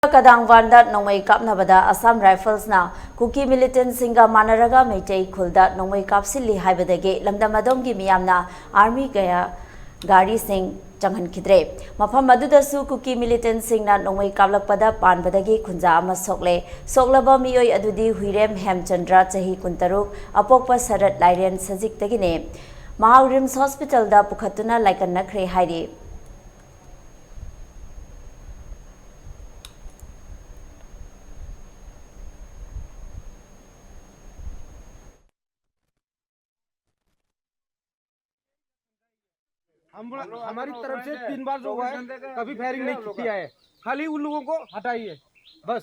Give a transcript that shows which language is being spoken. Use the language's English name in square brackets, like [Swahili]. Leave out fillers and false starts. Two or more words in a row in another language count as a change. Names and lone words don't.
[Manipuri] কদাংঙৱানদা নোংমৈ কাপনবদা অসম রাইফল্সনা কুকী মিলিটেন্ট শিংনা মানরগা মৈতৈ খুলদা নোংমৈ কাপসিল্লি হাইবদগী লমদম অদোমগী মিয়ামনা আর্মী গ্যা গাড়ী সিংহ চংহনখিদ্রে মফম অদুদসু কুকী মিলিটেন্ট সিংনা নোংমৈ কাপলকপদা পানবদগী খুঞ্জা অমা সোক্লে সোক্লবা মিয়োই অদুদি হুইরেম হেমচন্দ্র চহী 13 অপোকপা শরৎ লাইরেন সজিকতগিনে মহাক রিম্স হস্পিটেল পুখতুনা লাইকন্নখ্রে হাইরে। [Hindi] हमारी तरफ से 3 बार जो हुआ है कभी फायरिंग नहीं किया है, खाली उन लोगों को हटाइए बस।